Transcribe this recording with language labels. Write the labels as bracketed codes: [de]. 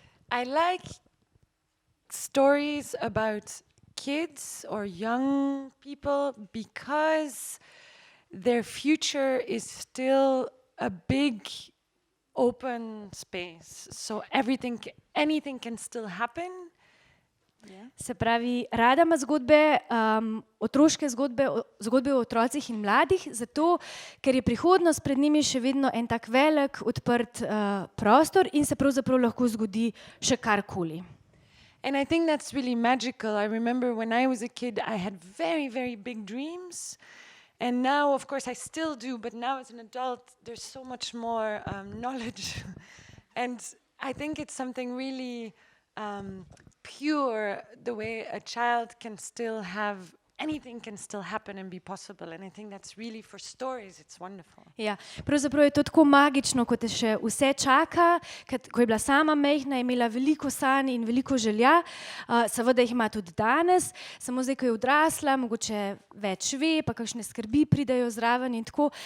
[en] I like stories about kids or young people because their future is still a big open space. So anything can still happen. Yeah. [sl] Se pravi, rada ima zgodbe, otroške zgodbe, zgodbe o otrocih in mladih, zato ker je prihodnost pred njimi še vedno en tak velik, odprt prostor in se pravzaprav lahko zgodi še karkoli. [en] And I think that's really magical. I remember when I was a kid, I had very, very big dreams. And now, of course, I still do, but now as an adult, there's so much more knowledge. And I think it's something really pure, the way a child can still have, anything can still happen and be possible. And I think that's really, for stories, it's wonderful. [sl] Ja, pravzaprav je to tako magično, ko te še vse čaka. Ko je bila sama majhna, je imela veliko sanj in veliko želja, seveda jih ima tudi danes, samo zdaj, ko je odrasla, mogoče več ve, pa kakšne skrbi pridejo zraven in tako.